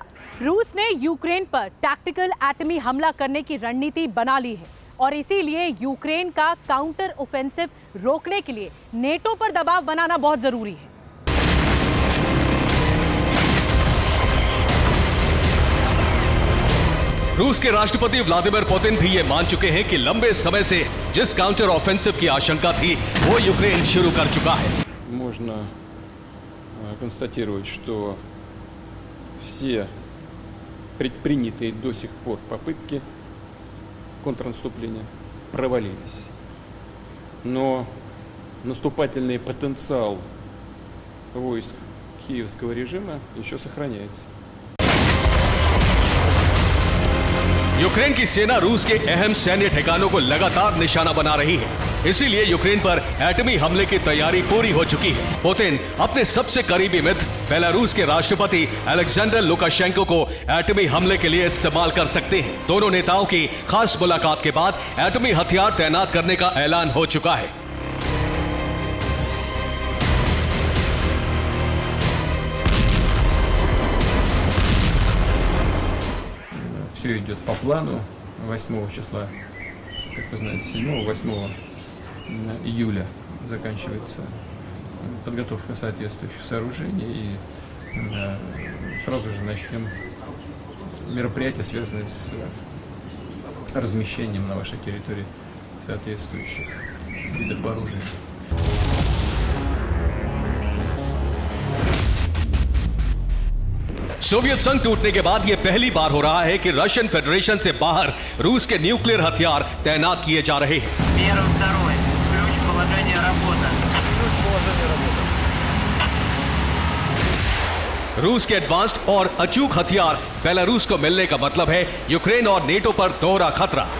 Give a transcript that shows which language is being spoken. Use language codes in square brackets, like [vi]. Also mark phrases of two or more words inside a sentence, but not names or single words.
[hi] रूस ने यूक्रेन पर टैक्टिकल एटमी हमला करने की रणनीति बना ली है और इसीलिए यूक्रेन का [en] counter offensive [hi] रोकने के लिए नेटो पर दबाव बनाना बहुत जरूरी है। रूस के राष्ट्रपति व्लादिमीर पुतिन भी ये मान चुके हैं कि लंबे समय से जिस [en] counter offensive [hi] की आशंका थी वो यूक्रेन शुरू कर चुका है। [ru] Можно констатировать, что все предпринятые до сих пор попытки контрнаступления провалились. Но наступательный потенциал войск киевского режима еще сохраняется. [hi] यूक्रेन की सेना रूस के अहम सैन्य ठिकानों को लगातार निशाना बना रही है। इसीलिए यूक्रेन पर एटमी हमले की तैयारी पूरी हो चुकी है। पुतिन अपने सबसे करीबी मित्र बेलारूस के राष्ट्रपति अलेक्जेंडर लुकाशेंको को एटमी हमले के लिए इस्तेमाल कर सकते हैं। दोनों नेताओं की खास मुलाकात के बाद एटमी हथियार तैनात करने का ऐलान हो चुका है। [ru] Все идет по плану. 8 числа, как вы знаете, 7-8 июля заканчивается подготовка соответствующих сооружений. И сразу же начнем мероприятия, связанные с размещением на вашей территории соответствующих видов вооружений. [hi] सोवियत संघ टूटने के बाद यह पहली बार हो रहा है कि [en] Russian Federation [hi] से बाहर रूस के न्यूक्लियर हथियार तैनात किए जा रहे हैं। रूस के एडवांस्ड और अचूक हथियार बेलारूस को मिलने का मतलब है यूक्रेन और नेटो पर दोहरा खतरा।